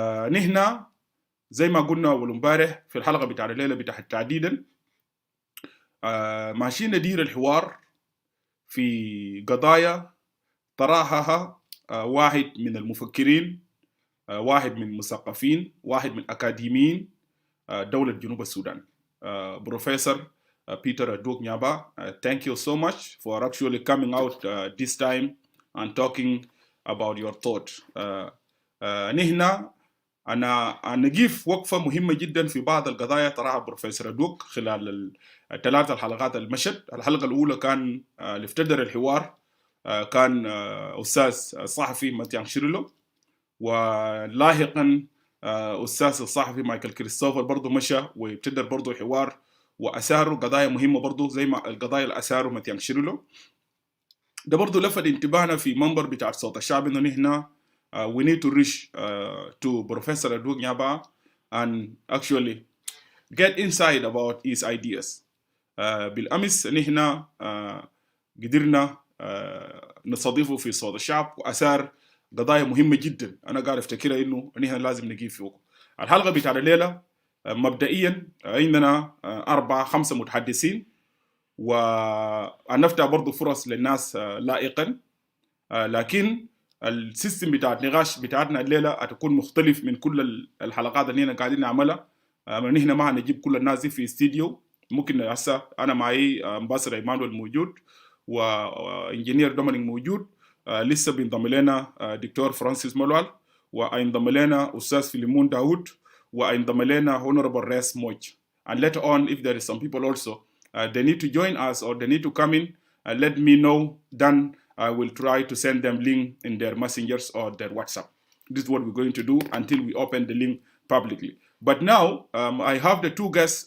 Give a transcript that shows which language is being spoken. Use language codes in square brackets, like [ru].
[ar] نحن زي ما قلنا أول امبارح في الحلقة بتاع الليلة بتاع تحديدا ماشيين ندير الحوار في قضايا طرحها واحد من المفكرين، واحد من المثقفين، واحد من أكاديميين دولة جنوب السودان، Professor Peter Adwok Nyaba. [en] Thank you so much for actually coming out this time and talking about your thought. [ar] نحن أنا نجيف وقفة مهمة جدا في بعض القضايا طرحها بروفيسور أدوك خلال ال3 الحلقات المشت. الحلقة الأولى كان اللي افتدر الحوار كان أستاذ الصحفي ماتيان شيرلو، ولاحقا أستاذ الصحفي مايكل كريستوفر برضو مشى وابتدر برضو حوار وأثاروا قضايا مهمة برضو زي ما القضايا اللي أثاروا ماتيان شيرلو. ده برضو لفت انتباهنا في منبر بتاع صوت الشعب إنه نحن [en] we need to reach to Professor Adwok Nyaba and actually get inside about his ideas. [ar] بالأمس نحن قدرنا نستضيفه في صوت الشعب وأثار قضايا مهمة جدا أنا قاعد أفتكرها إنه نحن لازم نجيب فيه. الحلقة بتاع الليلة مبدئيا عندنا 4-5 متحدثين، ونفتح برضو فرص للناس لائقا، لكن السيستم بتاع النقاش بتاعتنا الليلة هتكون مختلف من كل الحلقات اللي نحن قاعدين نعملها. نحن ما هنجيب كل الناس دي في استديو، ممكن هسه أنا معي امباسادور ايمانويل موجود وانجينير دومينيك موجود، لسه بينضم لنا دكتور فرانسيس مالوال، وينضم لنا أستاذ فيليمون داود، وينضم لنا هونوربل ريس موج. [en] And later on, if there is some people also, they need to join us or they need to come in, let me know. Then I will try to send them link in their messengers or their WhatsApp. This is what we're going to do until we open the link publicly. But now I have the 2 guests.